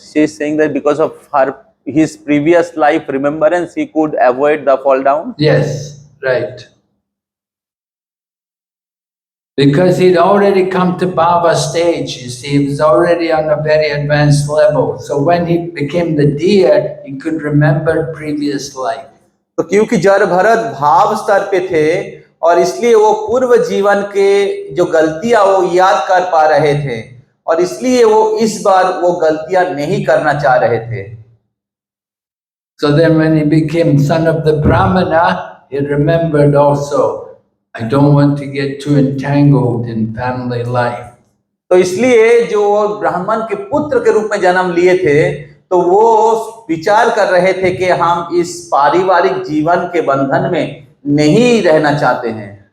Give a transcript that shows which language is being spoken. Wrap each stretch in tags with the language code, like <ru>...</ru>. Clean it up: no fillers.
<en>She is saying that because of his previous life remembrance, he could avoid the fall down. Yes, right. Because he'd already come to Baba stage, you see, he was already on a very advanced level. So when he became the deer, he could remember previous life.</en> <hi>तो क्योंकि जड़ भरत भाव स्तर पे थे और इसलिए वो पूर्व जीवन के जो गलतियां वो याद कर पा रहे थे और इसलिए वो इस बार वो गलतियां नहीं करना चाह रहे थे।</hi> <en>So then when he became son of the Brahmana, he remembered also, I don't want to get too entangled in family life.</en> <hi>तो इसलिए जो ब्राह्मण के पुत्र के रूप में जन्म लिए थे तो वो विचार कर रहे थे कि हम इस पारिवारिक जीवन के बंधन में नहीं रहना चाहते हैं।</hi>